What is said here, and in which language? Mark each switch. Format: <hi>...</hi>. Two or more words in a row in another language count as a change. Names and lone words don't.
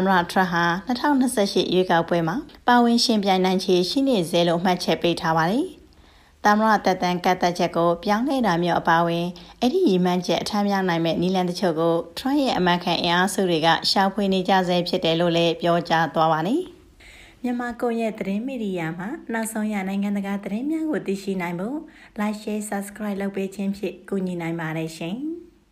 <my>တထရန့်ဟာ2028ရွေးကောက်ပွဲမှာပါဝင်ရှင်ပြိုင်နိုင်ခြေရှိနေစေလို့မှတ်ချက်ပေးထားပါတယ်။သမ္မတသက်တမ်းကတ်သက်ချက်ကိုပြောင်းလဲတာမျိုးအပါအဝင်အဲ့ဒီရည်မှန်းချက်အထမ်းများနိုင်မဲ့နီလန်တချို့ကိုထရန့်ရဲ့အမှန်ခံအင်အားစုတွေကရှာဖွေနေကြဆဲဖြစ်တယ်လို့လည်းပြောကြားသွားပါတယ်။မြန်မာကွန်ရက်သတင်းမီဒီယာမှာနောက်ဆုံးရနိုင်ငံတကာသတင်းများကိုသိရှိနိုင်ဖို့</my> <en>like share subscribe</en> <my>လုပ်ပေးခြင်းဖြင့်ကူညီနိုင်ပါတယ်ရှင်။</my>